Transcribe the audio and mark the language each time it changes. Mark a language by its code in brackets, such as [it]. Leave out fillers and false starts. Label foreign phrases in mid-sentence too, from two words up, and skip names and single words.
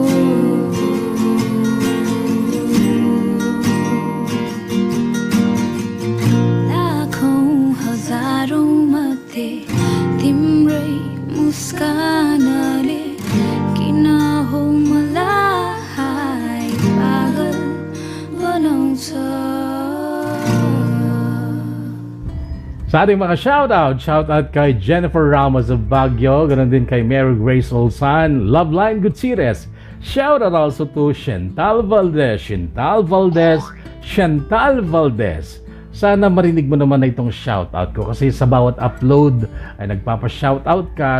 [ne] लाखौं हजारौं मध्ये तिम्रै मुस्कानले किन हो मलाई पागल बनाउँछ [tl] Sa ating mga shoutout kay Jennifer Ramos of Baguio, ganoon din kay Mary Grace Olsan, Loveline Gutierrez. [en] Shoutout also to [tl] Chantal Valdez. Sana marinig mo naman na itong shoutout ko kasi sa bawat upload ay nagpapa-shoutout ka.